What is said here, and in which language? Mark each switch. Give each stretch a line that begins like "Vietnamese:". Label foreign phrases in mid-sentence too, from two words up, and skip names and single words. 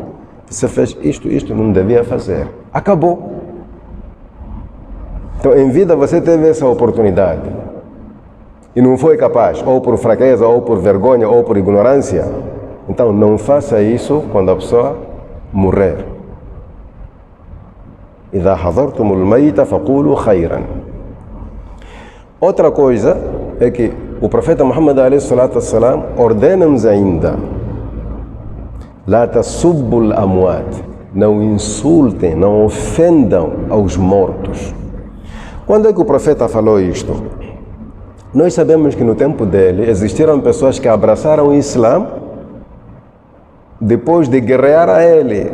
Portuguese: Você fez isto, não devia fazer. Acabou. Então em vida você teve essa oportunidade e não foi capaz, ou por fraqueza, ou por vergonha, ou por ignorância. Então não faça isso quando a pessoa morrer.
Arabic: إذا حضرتم الميت فقولوا خيرا.
Portuguese: Outra coisa é que o profeta Muhammad
Arabic: عليه الصلاة والسلام
Portuguese: ordena-nos ainda:
Arabic: لا تسبوا الأموات.
Portuguese: Não insultem, não ofendam aos mortos. Quando é que o profeta falou isto? Nós sabemos que no tempo dele existiram pessoas que abraçaram o Islã depois de guerrear a ele.